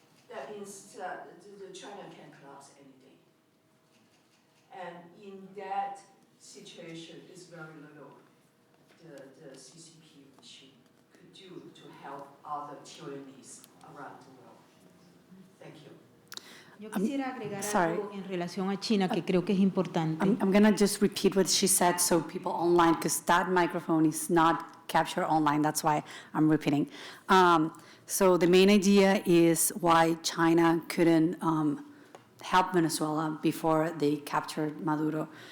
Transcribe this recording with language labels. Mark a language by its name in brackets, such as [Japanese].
[English] That means China can collapse any day. And in that situation, is very little the CCP regime could do to help other tyrannies around the world. Thank you. [Spanish] Yo quisiera agregar [English] sorry. [Spanish] algo en relación a China que creo que es importante. [English] I'm going to just repeat what she said so people online, because that microphone is not captured online. That's why I'm repeating. So the main idea is why China couldn't help Venezuela before they captured Maduro.